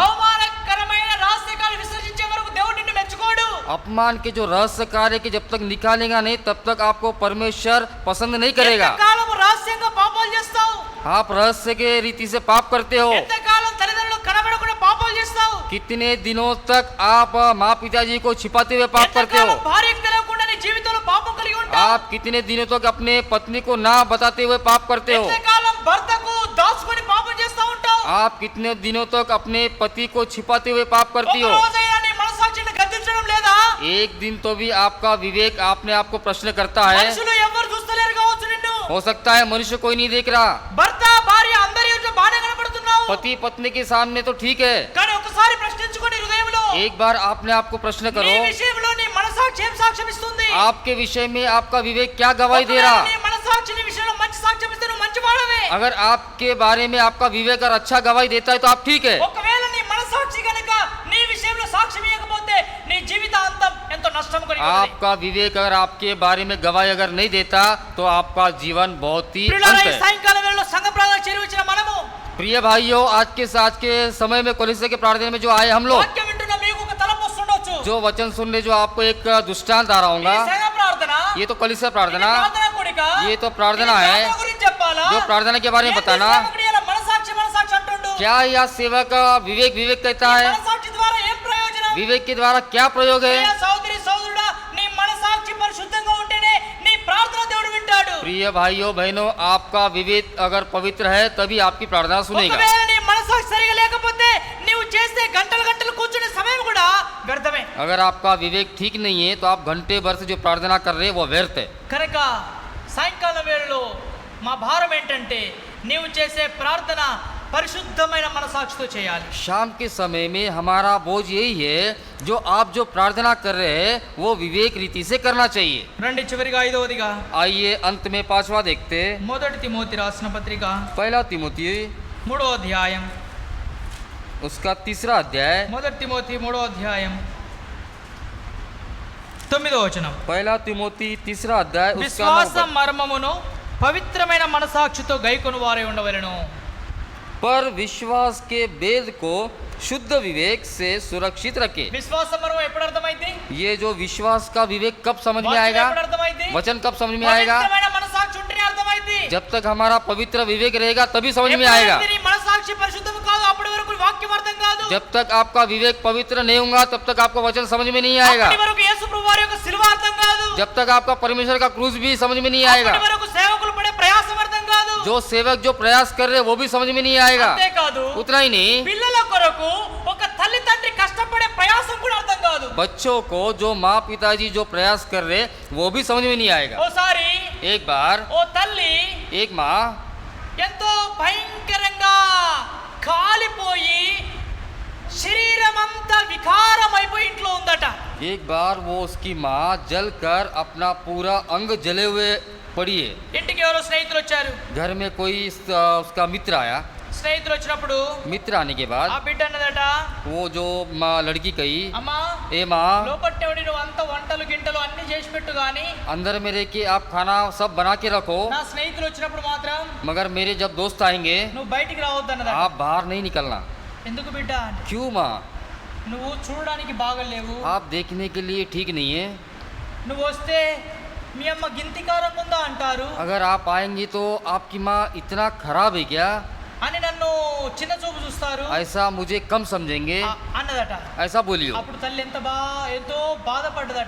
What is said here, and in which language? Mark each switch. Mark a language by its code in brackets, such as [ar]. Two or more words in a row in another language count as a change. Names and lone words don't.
[te] అవమానకరమైన రహస్య కార్యం విసర్జించే వరకు దేవుడు నిన్ను మెచ్చుకోడు. [hi] अपमान के जो रहस्य कार्य के जब तक निकालेगा नहीं तब तक आपको परमेश्वर पसंद नहीं करेगा। [te] ఎంతకాలం రహస్యంగా పాపాలు చేస్తావు? [hi] आप रहस्य के रीति से पाप करते हो। [te] ఎంతకాలం తల్లిదండ్రులు కనబడకుండా పాపాలు చేస్తావు? [hi] कितने दिनों तक आप माँ पिताजी को छिपाते हुए पाप करते हो। [te] ఎంతకాలం భార్యకు తెలియకుండా నీ జీవితంలో పాపం కలిగి ఉంటావు? [hi] आप कितने दिनों तक अपने पत्नी को ना बताते हुए पाप करते हो। [te] ఎంతకాలం భర్తకు దాచుకొని పాపం చేస్తూ ఉంటావు? [hi] आप कितने दिनों तक अपने पति को छिपाते हुए पाप करती [te] ఒక [hi] हो। [te] రోజైనా నీ మనసాక్షిని గద్దించడం లేదా? [hi] एक दिन तो भी आपका विवेक आपने आपको प्रश्न करता है। [te] మనుషులు ఎవరు చూస్తలేరు కావచ్చు నిన్ను. [hi] हो सकता है मनुष्य कोई नहीं देख रहा। [te] భర్త భార్య అందరి ఎదుట బాగానే కనబడుతున్నావు. [hi] पति पत्नी के सामने तो ठीक है। [te] కానీ ఒకసారి ప్రశ్నించుకొని హృదయంలో [hi] एक बार आपने आपको प्रश्न [te] నీ [hi] करो, [te] విషయంలో నీ మనసాక్షి ఏం సాక్ష్యం ఇస్తుంది? [hi] आपके विषय में आपका विवेक क्या गवाही दे [te] ఒకవేళ [hi] रहा। [te] నీ మనసాక్షి నీ విషయంలో మంచి సాక్ష్యం ఇస్తే నువ్వు మంచివాడవే. [hi] अगर आपके बारे में आपका विवेक अगर अच्छा गवाही देता है तो आप ठीक है। [te] ఒకవేళ నీ మనసాక్షి గనుక నీ విషయంలో సాక్ష్యం ఇవ్వకపోతే నీ జీవితాంతం ఎంతో నష్టం కలిగి ఉంటుంది. [hi] आपका विवेक अगर आपके बारे में गवाही अगर नहीं देता तो आपका जीवन बहुत ही [te] ప్రియులారా, [hi] अंत [te] ఈ [hi] है। [te] సాయంకాల వేళలో సంఘ ప్రార్థన చేరి వచ్చిన మనము [hi] प्रिय भाइयों, आज के समय में कलीसिया के प्रार्थना में जो आए हम लोग, [te] వాక్యం వింటున్న మీకు ఒక తలంపు వస్తుండొచ్చు. [hi] जो वचन सुनने जो आपको एक दृष्टांत आ रहा [te] ఈ [hi] होगा। [te] సంఘ ప్రార్థన, [hi] ये तो कलीसिया [te] ఇది [hi] प्रार्थना, [te] ప్రార్థన కూడిక, [hi] ये तो प्रार्थना [te] ఇది [hi] है। [te] ప్రార్థన గురించి చెప్పాలా? [hi] जो प्रार्थना के बारे में [te] ఏంటి [hi] बताना, [te] సేవకుడు ఇలా మనసాక్షి మనసాక్షి అంటుండు? [hi] क्या यह सेवा का विवेक विवेक कहता [te] ఈ [hi] है? [te] మనసాక్షి ద్వారా ఏం ప్రయోజనం? [hi] विवेक के द्वारा क्या प्रयोग है? [te] ప్రియ సోదరి సోదరుడా, నీ మనసాక్షి పరిశుద్ధంగా ఉంటేనే నీ ప్రార్థన దేవుడు వింటాడు. [hi] प्रिय भाइयों बहनों, आपका विवेक अगर पवित्र है तभी आपकी प्रार्थना सुनेगा। [te] ఒకవేళ నీ మనసాక్షి సరిగా లేకపోతే నీవు చేసే గంటలు గంటలు కూర్చునే సమయం కూడా వ్యర్థమే. [hi] अगर आपका विवेक ठीक नहीं है तो आप घंटे भर से जो प्रार्थना कर रहे हैं वो व्यर्थ है। [te] కనుక సాయంకాలం వేళలో మా భారం ఏంటంటే నీవు చేసే ప్రార్థన పరిశుద్ధమైన మనసాక్షితో చేయాలి. [hi] शाम के समय में हमारा बोझ यही है, जो आप जो प्रार्थना कर रहे हैं वो विवेक रीति से करना चाहिए। [te] రండి చివరిగా ఐదవదిగా [hi] आइए अंत में पांचवा देखते हैं। [te] మొదటి తిమోతి రాసిన పత్రిక [hi] पहला तिमोथी [te] 3వ అధ్యాయం, [hi] उसका 3रा अध्याय, [te] మొదటి తిమోతి 3వ అధ్యాయం 9వ వచనం. [hi] पहला तिमोथी 3रा अध्याय उसका 9 [te] విశ్వాస [hi] पद। [te] మర్మమును పవిత్రమైన మనసాక్షితో గైకొను వారే ఉండవలెను. [hi] पर विश्वास के वेद को शुद्ध विवेक से सुरक्षित रखे। [te] విశ్వాస మర్మం ఎప్పుడు అర్థమైంది? [hi] ये जो विश्वास का विवेक कब समझ में [te] వాక్యం [hi] आएगा? [te] ఎప్పుడు అర్థమైంది? [hi] वचन कब समझ में आएगा? [te] పవిత్రమైన మనసాక్షి ఉంటేనే అర్థమైంది. [hi] जब तक हमारा पवित्र विवेक रहेगा तभी समझ में आएगा। [te] ఎప్పుడైతే నీ మనసాక్షి పరిశుద్ధం కాదు అప్పటి వరకు వాక్యం అర్థం కాదు. [hi] जब तक आपका विवेक पवित्र नहीं होगा तब तक आपको वचन समझ में नहीं आएगा। [te] అప్పటి వరకు యేసు ప్రభువారి యొక్క సిలువ అర్థం కాదు. [hi] जब तक आपका परमेश्वर का क्रूस भी समझ में नहीं आएगा। [te] అప్పటి వరకు సేవకులు పడే ప్రయాసం అర్థం కాదు. [hi] जो सेवक जो प्रयास कर रहे हैं वो भी समझ में नहीं आएगा। [te] అంతేకాదు [hi] उतना ही नहीं, [te] పిల్లల కొరకు ఒక తల్లి తండ్రి కష్టపడే ప్రయాసం కూడా అర్థం కాదు. [hi] बच्चों को जो माँ पिताजी जो प्रयास कर रहे हैं वो भी समझ में नहीं आएगा। [te] ఓసారి [hi] एक बार [te] ఓ తల్లి [hi] एक माँ [te] ఎంతో భయంకరంగా కాలిపోయి శరీరం అంతా వికారం అయిపోయి ఇంట్లో ఉందట. [hi] एक बार वो उसकी माँ जलकर अपना पूरा अंग जले हुए पड़ी है। [te] ఇంటికి ఎవరో స్నేహితులు వచ్చారు. [hi] घर में कोई उसका मित्र आया। [te] స్నేహితులు వచ్చినప్పుడు [hi] मित्र आने के [te] ఆ [hi] बाद [te] బిడ్డ అన్నదట, [hi] वो जो माँ लड़की कही, [te] అమ్మా [hi] ए माँ, [te] లోపట్టేవాడి నువ్వు అంత వంటలు గింటలు అన్ని చేసి పెట్టు గాని [hi] अंदर में रह के आप खाना सब बना के रखो, [te] నా స్నేహితులు వచ్చినప్పుడు మాత్రం [hi] मगर मेरे जब दोस्त आएंगे [te] నువ్వు బయటికి రావద్దు అన్నదట. [hi] आप बाहर नहीं निकलना। [te] ఎందుకు బిడ్డ అంటే, [hi] क्यों माँ? [te] నువ్వు చూడడానికి బాగలేవు, [hi] आप देखने के लिए ठीक नहीं है। [te] నువ్వు వస్తే మీ అమ్మ గింతికారంగా ఉందా అంటారు [hi] अगर आप आएंगी तो आपकी माँ इतना खराब है क्या? [te] అని నన్ను చిన్న చూపు చూస్తారు [hi] ऐसा मुझे कम समझेंगे, [te] అన్నదట. [hi] ऐसा बोलियो। [te] అప్పుడు తల్లి ఎంతో బాధపడ్డదట.